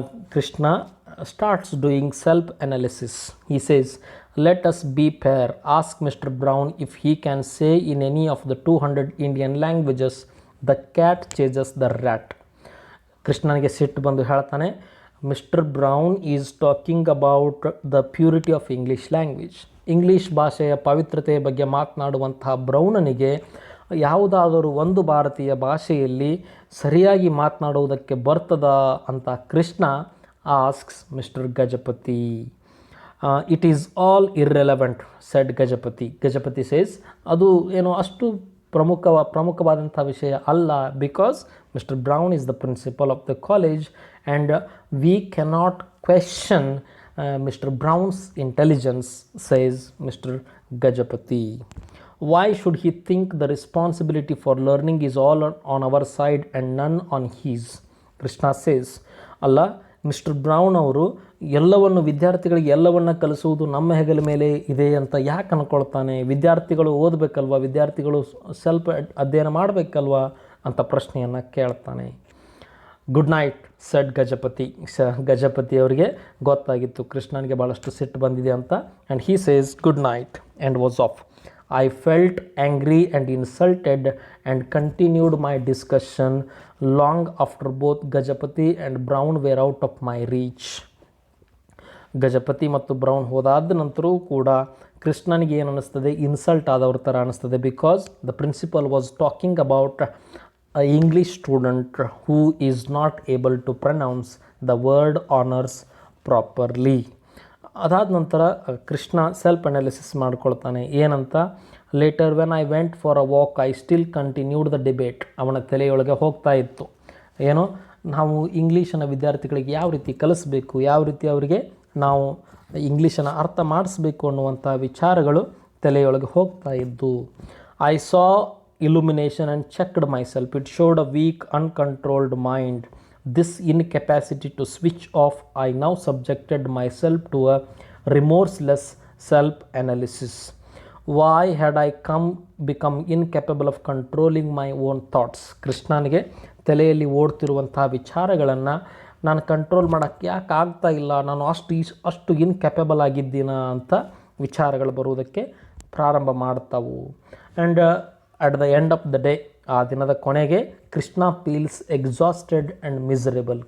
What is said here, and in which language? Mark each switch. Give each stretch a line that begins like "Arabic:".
English: Krishna starts doing self-analysis. He says, let us be fair. Ask Mr. Brown if he can say in any of the 200 Indian languages, the cat chases the rat.
Kannada: ಕೃಷ್ಣನಿಗೆ ಸಿಟ್ಟು ಬಂದು ಹೇಳ್ತಾನೆ,
English: Mister Brown is talking about the purity of English language.
Kannada: English ಭಾಷೆಯ ಪವಿತ್ರತೆಯ ಬಗ್ಗೆ ಮಾತನಾಡುವಂತಹ ಬ್ರೌನನಿಗೆ ಯಾವುದಾದರೂ ಒಂದು ಭಾರತೀಯ ಭಾಷೆಯಲ್ಲಿ ಸರಿಯಾಗಿ ಮಾತನಾಡುವುದಕ್ಕೆ ಬರ್ತದಾ ಅಂತ Krishna
English: Asks Mister Gajapati. It is all irrelevant said Gajapati. Gajapati says,
Kannada: ಅದು ಏನೋ ಅಷ್ಟು ಪ್ರಮುಖವಾದಂಥ ವಿಷಯ ಅಲ್ಲ,
English: Because Mister Brown is the principal of the college and we cannot question Mr. Brown's intelligence, says Mr. Gajapati. Why should he think the responsibility for learning is all on our side and none on his? Krishna says,
Kannada: ಅಲ್ಲ, mister brown ಅವರು ವಿದ್ಯಾರ್ಥಿಗಳಿಗೆ ಎಲ್ಲವನ್ನು ಕಲಿಸುವುದು ನಮ್ಮ ಹೆಗಲ ಮೇಲೆ ಇದೆ ಅಂತ ಯಾಕೆ ಅಂದ್ಕೊಳ್ತಾನೆ? ವಿದ್ಯಾರ್ಥಿಗಳು ಓದಬೇಕಲ್ವ, ವಿದ್ಯಾರ್ಥಿಗಳು ಸ್ವಲ್ಪ ಅಧ್ಯಯನ ಮಾಡಬೇಕಲ್ವ ಅಂತ ಪ್ರಶ್ನೆಯನ್ನು ಕೇಳ್ತಾನೆ.
English: Good night said Gajapati.
Kannada: Gajapati ಅವರಿಗೆ ಗೊತ್ತಾಗಿತ್ತು ಕೃಷ್ಣನಿಗೆ ಭಾಳಷ್ಟು ಸಿಟ್ಟು ಬಂದಿದೆ ಅಂತ.
English: And he says good night and was off. I felt angry and insulted and continued my discussion long after both Gajapati and Brown were out of my reach.
Kannada: Gajapati ಮತ್ತು brown ಹೋದಾದ ನಂತರವೂ ಕೂಡ ಕೃಷ್ಣನಿಗೆ ಏನು ಅನ್ನಿಸ್ತದೆ, ಇನ್ಸಲ್ಟ್ ಆದವ್ರ ಥರ ಅನ್ನಿಸ್ತದೆ.
English: Because the principal was talking about a English student who is not able to pronounce the word honours properly.
Kannada: ಅದಾದ ನಂತರ ಕೃಷ್ಣ ಸೆಲ್ಫ್ ಅನಾಲಿಸಿಸ್ ಮಾಡ್ಕೊಳ್ತಾನೆ. ಏನಂತ,
English: Later when I went for a walk I still continued the debate.
Kannada: ಅವನ ತಲೆಯೊಳಗೆ ಹೋಗ್ತಾ ಇತ್ತು, ಏನೋ ನಾವು ಇಂಗ್ಲೀಷನ್ನು ವಿದ್ಯಾರ್ಥಿಗಳಿಗೆ ಯಾವ ರೀತಿ ಕಲಿಸ್ಬೇಕು, ಯಾವ ರೀತಿ ಅವರಿಗೆ ನಾವು ಇಂಗ್ಲೀಷನ್ನು ಅರ್ಥ ಮಾಡಿಸ್ಬೇಕು ಅನ್ನುವಂಥ ವಿಚಾರಗಳು ತಲೆಯೊಳಗೆ ಹೋಗ್ತಾ ಇದ್ದು.
English: I saw illumination and checked my self. It showed a weak uncontrolled mind. This incapacity to switch off, I now subjected myself to a remorseless self-analysis. Why had I become incapable of controlling my own thoughts?
Kannada: ಕೃಷ್ಣನಿಗೆ ತಲೆಯಲ್ಲಿ ಓಡ್ತಿರುವಂತಹ ವಿಚಾರಗಳನ್ನು ನಾನು control ಮಾಡೋಕ್ಕೆ ಯಾಕೆ ಆಗ್ತಾ ಇಲ್ಲ, ನಾನು ಅಷ್ಟು ಇನ್ಕ್ಯಾಪಬಲ್ ಆಗಿದ್ದೀನ ಅಂತ ವಿಚಾರಗಳು ಬರುವುದಕ್ಕೆ ಪ್ರಾರಂಭ ಮಾಡ್ತಾವು.
English: and at the end of the day,
Kannada: ಆ ದಿನದ ಕೊನೆಗೆ
English: Krishna feels exhausted and miserable.